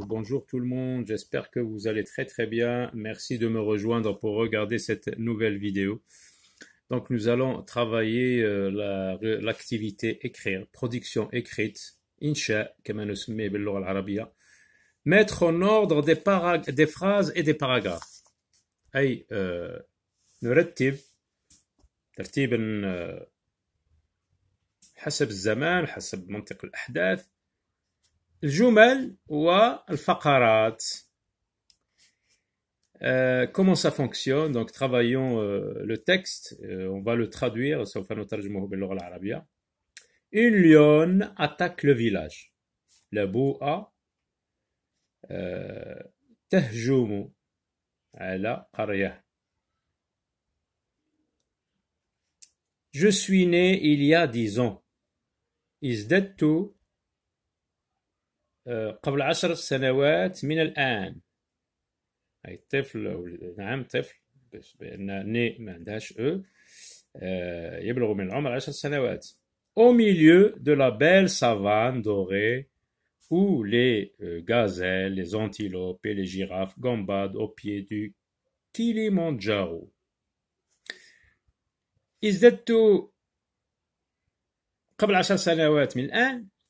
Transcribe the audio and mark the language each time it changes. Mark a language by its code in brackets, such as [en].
[fr] Bonjour tout le monde, j'espère que vous allez très très bien. Merci de me rejoindre pour regarder cette nouvelle vidéo. Donc nous allons travailler l'activité écrire, production écrite, insha, [ar] كما نسميه باللغة العربية. [fr] Mettre en ordre des phrases et des paragraphes. [ar] أي نرتب ترتيبا حسب الزمان حسب منطق الأحداث الجمل والفقرات. [fr] Comment ça fonctionne? Donc travaillons le texte, on va le traduire. [ar] سوف نترجمه باللغة العربية. [fr] Une lionne attaque le village. [ar] لبوءة تهجم على قرية. [fr] Je suis né il y a 10 ans. [ar] ازددت قبل 10 سنوات من الآن. أي طفل، نعم طفل، بأن ني ما عندهاش يبلغ من العمر 10 سنوات. [fr] Au milieu de la belle savane dorée où les gazelles, les antilopes et les girafes gambadent au pied du Kilimandjaro. [ar] ازددت قبل 10 سنوات من الآن.